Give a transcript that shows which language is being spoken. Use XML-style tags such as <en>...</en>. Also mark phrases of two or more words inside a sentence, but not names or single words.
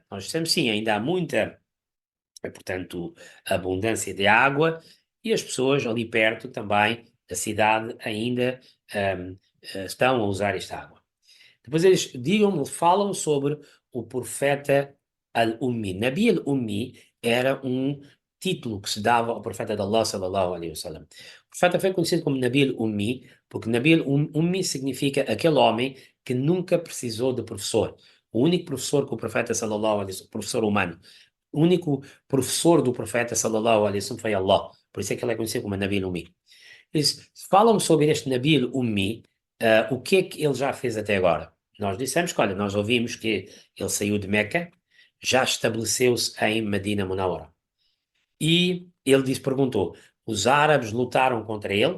<pt>Nós dissemos sim, ainda há muita, portanto, abundância de água e as pessoas ali perto também da cidade ainda ahm, estão a usar esta água. Depois eles falam sobre o profeta Al-Ummi. Nabi Al-Ummi era um título que se dava ao profeta de Allah</pt> <ar>صلى الله عليه وسلم.</ar> <pt>O profeta foi conhecido como Nabi Al-Ummi porque Nabi Al-Ummi significa aquele homem que nunca precisou de professor. O único professor que o profeta</pt> <ar>صلى الله عليه وسلم,</ar> <pt>professor humano, o único professor do profeta</pt> <ar>صلى الله عليه وسلم</ar> <pt>foi Allah. Por isso é que ele é conhecido como Nabi Al-Ummi. Eles falam sobre este Nabi Al-Ummi, o que é que ele já fez até agora. Nós dissemos que, olha, nós ouvimos que ele saiu de Meca, já estabeleceu-se em Medina Munawwara. E ele perguntou, os árabes lutaram contra ele?</pt>